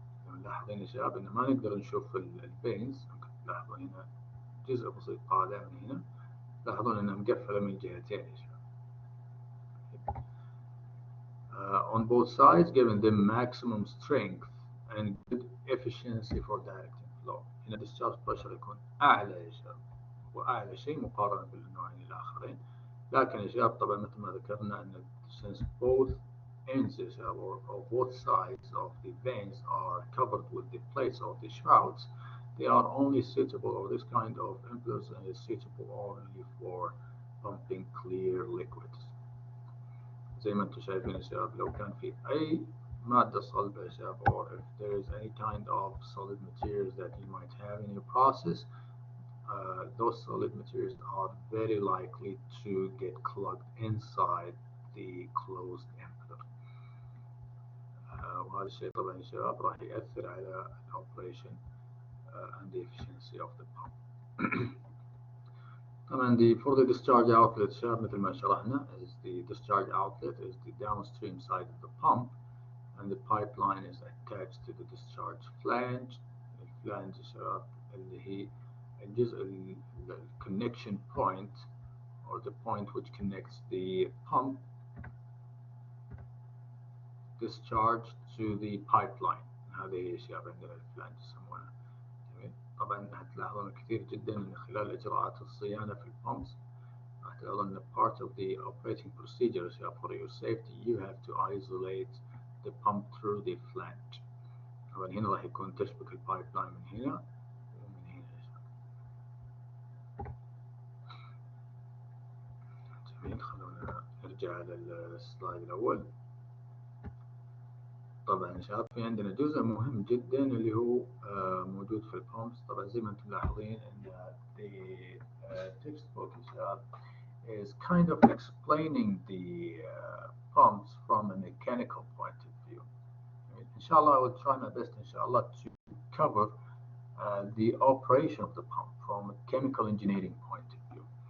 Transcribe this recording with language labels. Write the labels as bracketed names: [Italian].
[Arabic] نلاحظ هنا شباب إن ما نقدر نشوف الفينز. تلاحظون هنا جزء بسيط طالع من هنا، تلاحظون إنها مقفلة من الجهتين يا شباب. [English] On both sides, giving them maximum strength and good efficiency for directing flow. [Arabic] هنا discharge pressure يكون أعلى يا شباب، وأعلى شيء مقارنة بالنوعين الآخرين. لكن يا شباب طبعا مثل ما ذكرنا أن [English] since both ends or both sides of the veins are covered with the plates of the shrouds, they are only suitable, or this kind of implers is suitable only for pumping clear liquids. [Arabic] زي ما انتم شايفين يا شباب، لو كان في أي مادة صلبة يا شباب, [English] or if there is any kind of solid materials that you might have in your process, those solid materials are very likely to get clogged inside the closed ampuller. [Arabic] وهذا الشيء طبعا يا شباب راح يأثر على [English] operation and the efficiency of the pump. [Arabic] طبعا [English] for the discharge outlet [Arabic] شباب مثل ما شرحنا, [English] is the discharge outlet is the downstream side of the pump, and the pipeline is attached to the discharge flange. [Arabic] الفلانج يا شباب اللي هي الجزء [English] connection point, or the point which connects the pump discharge to the pipeline. [Arabic] هذه هي شباب عندنا الفلانج يسمونها. طبعا هتلاحظون كثير جدا من خلال إجراءات الصيانة في البامبس راح تلاحظون أن [English] part of the operating procedure for your safety you have to isolate the pump through the flange. [Arabic] طبعا هنا راح يكون تشبك البايبلاين من هنا ومن هنا. جميل, خلونا نرجع على السلايد الأول. طبعا يا شباب في عندنا جزء مهم جدا اللي هو موجود في البامبس. طبعا زي ما انتم ملاحظين ان [English] the textbook [Arabic] يا شباب [English] is kind of explaining the pumps from a mechanical point of view. Inshallah I will try my best inshallah to cover the operation of the pump from a chemical engineering point of view.